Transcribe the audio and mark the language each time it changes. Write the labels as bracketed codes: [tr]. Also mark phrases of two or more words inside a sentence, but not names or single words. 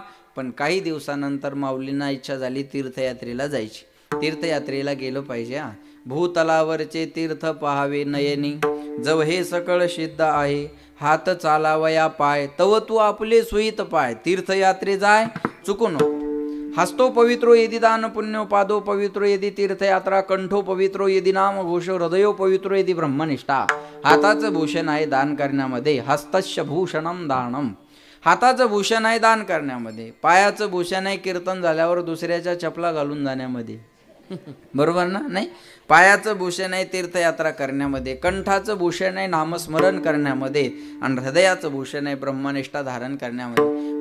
[mr] पण काही दिवसानंतर माऊलींना इच्छा झाली तीर्थयात्रेला जायची. तीर्थयात्रेला गेलो पाहिजे. हा, भूतलावरचे तीर्थ पहावे नयनी, जव हे सकळ सिद्ध आहे. हात चालावया पाय, तव तू आपले सुईत पाय. तीर्थयात्रे जाय चुकू नको. [sa] हस्तो पवित्रो यदि दान पुण्यो, पादो पवित्रो यदि तीर्थयात्रा, कंठो पवित्रो यदि नाम घोषो, हृदयो पवित्रो यदि ब्रह्मनिष्ठा. [mr] हाताचं भूषण आहे दान करण्यामध्ये. [sa] हस्तस्य भूषणम दानम. [mr] हाताचं भूषण आहे दान करण्यामध्ये. पायाचं भूषण आहे कीर्तन झाल्यावर दुसऱ्याच्या चपला घालून जाण्यामध्ये. बरोबर ना? नाही. पायाचं भूषण आहे तीर्थयात्रा करण्यामध्ये. कंठाचं भूषण आहे नामस्मरण करण्यामध्ये. आणि हृदयाचं भूषण आहे ब्रह्मनिष्ठा धारण करण्यामध्ये.